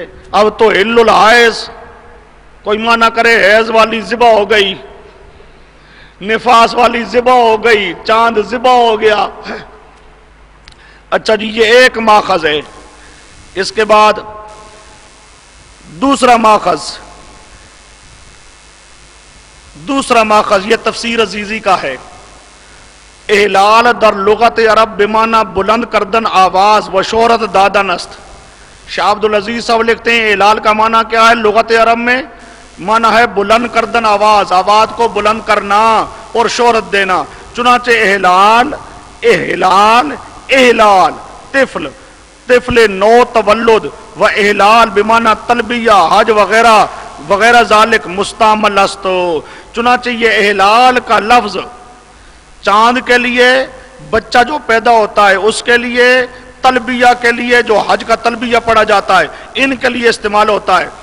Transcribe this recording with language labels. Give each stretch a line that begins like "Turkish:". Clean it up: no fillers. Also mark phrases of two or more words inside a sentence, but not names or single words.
Urdu: اب تو حل الحائز، کوئی معنی کرے حیض والی ذبح ہو گئی، نفاس والی ذبح ہو گئی، چاند ذبح ہو گیا۔ اچھا جی، یہ ایک ماخذ ہے۔ اس کے بعد دوسرا ماخذ یہ تفسیر عزیزی کا ہے۔
Persian: احلال در لغت عرب بمعنی بلند کردن آواز و شہرت دادن است۔
Urdu: شاہ عبدالعزیز صاحب لکھتے ہیں احلال کا معنی کیا ہے لغت عرب میں؟ معنی ہے
Persian: بلند کردن آواز،
Urdu: آواز کو بلند کرنا اور شہرت دینا۔
Persian: چنانچہ احلال طفل نو تولد و احلال بمعنی تلبیہ، حج وغیرہ وغیرہ ذالک مستعمل است۔
Urdu: چنانچہ یہ احلال کا لفظ چاند کے لیے، بچہ جو پیدا ہوتا ہے اس کے لیے، تلبیہ کے لیے جو حج کا تلبیہ پڑھا جاتا ہے، ان کے لیے استعمال ہوتا ہے۔